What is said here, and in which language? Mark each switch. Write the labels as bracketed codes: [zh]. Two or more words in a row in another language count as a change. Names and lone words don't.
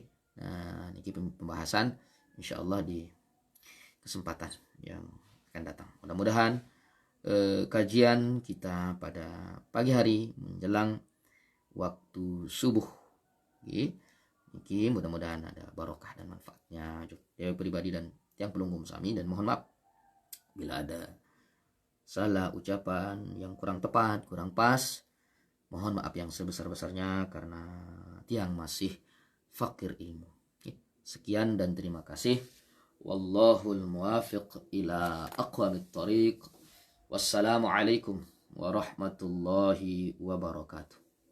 [id] Nah, ini pembahasan insyaallah di kesempatan yang akan datang. Mudah-mudahan kajian kita pada pagi hari menjelang waktu subuh. Mungkin mudah-mudahan ada barokah dan manfaatnya saya pribadi dan yang [jv] pelunggum sami, [id] dan mohon maaf bila ada salah ucapan yang kurang tepat, kurang pas. Mohon maaf yang sebesar-besarnya karena tiang masih fakir ilmu. Sekian dan terima kasih. [ar] والله الموفق إلى أقوم الطريق. والسلام عليكم ورحمة الله وبركاته.